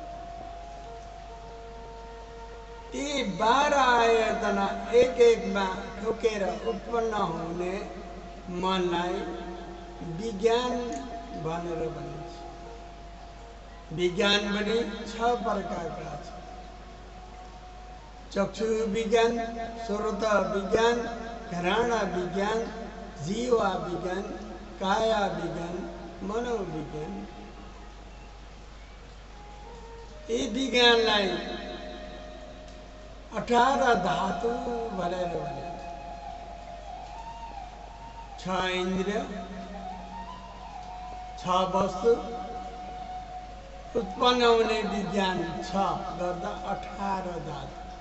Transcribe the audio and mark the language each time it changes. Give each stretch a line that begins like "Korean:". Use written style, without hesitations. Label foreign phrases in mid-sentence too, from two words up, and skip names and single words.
Nepali: ती 12 आयतना एक एकमा ठोकेर उत्पन्न हुने मनलाई विज्ञान भनेर भनिन्छ। विज्ञान पनि 6 प्रकारका छन्। चक्षु विज्ञान, श्रोत विज्ञान, घ्राण विज्ञान, जीवा विज्ञान, काया विज्ञान, मनोविज्ञान। यी विज्ञानलाई 18 धातु भनेर भनिन्छ। 6 इन्द्रिय, 6 वस्तु उत्पन्न हुने विज्ञान 6 गर्दा 18 धातु।